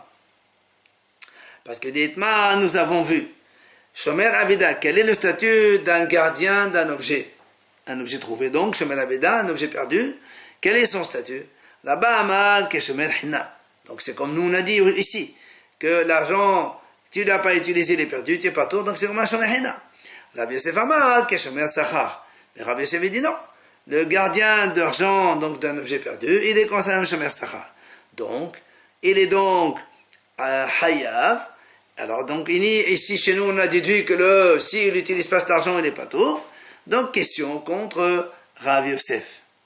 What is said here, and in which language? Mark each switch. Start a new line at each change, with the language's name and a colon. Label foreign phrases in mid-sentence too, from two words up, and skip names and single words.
French: Parce que d'Itma, nous avons vu
Hebrew: שומר אבידה,
French: quel est le statut d'un gardien d'un objet? Un objet trouvé, donc
Hebrew: שומר אבידה,
French: un objet perdu, quel est son statut? Là-bas, Amad, que
Hebrew: שומר חינם.
French: Donc c'est comme nous on a dit ici, que l'argent, tu ne l'as pas utilisé, il est perdu, tu n'es pas tout, donc c'est comme un
Hebrew: שומר חינם.
French: Rav Yosef Amad, que
Hebrew: שומר שכר.
French: Mais Rav Yosef dit non. Le gardien d'argent, donc d'un objet perdu, il est considéré un
Hebrew: שומר שכר.
French: Donc, il est donc hayav. Alors, donc, ici, chez nous, on a déduit que s'il n'utilise pas cet argent, il n'est pas tout. Donc, question contre Rav Yosef.